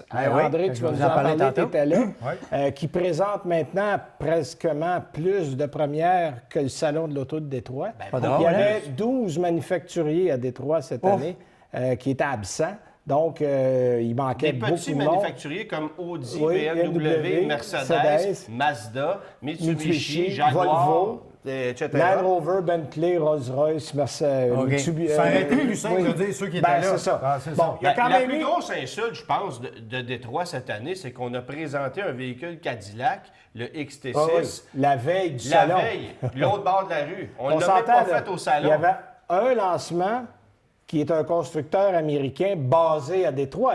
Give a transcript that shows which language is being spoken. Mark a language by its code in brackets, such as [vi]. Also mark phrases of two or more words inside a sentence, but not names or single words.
[fr] André, tu vas nous en parler, tu étais là. Qui présente maintenant presquement plus de premières que le salon de l'auto de Détroit. Il y avait 12 manufacturiers à Détroit cette année. Qui étaient absents. Donc, il manquait beaucoup de monde. Des petits manufacturiers comme Audi, BMW, Mercedes, Mazda, Mitsubishi, Jaguar, Volvo, etc. Land Rover, Bentley, Rolls-Royce, Mercedes. Ça aurait été plus simple de dire ceux qui étaient là. C'est ça. Il y a quand même la plus grosse insulte, je pense, de Détroit cette année, c'est qu'on a présenté un véhicule Cadillac, le XT6. La veille du salon. La veille, l'autre bord de la rue. On ne l'a même pas fait au salon. Il y avait un lancement qui est un constructeur américain basé à Détroit.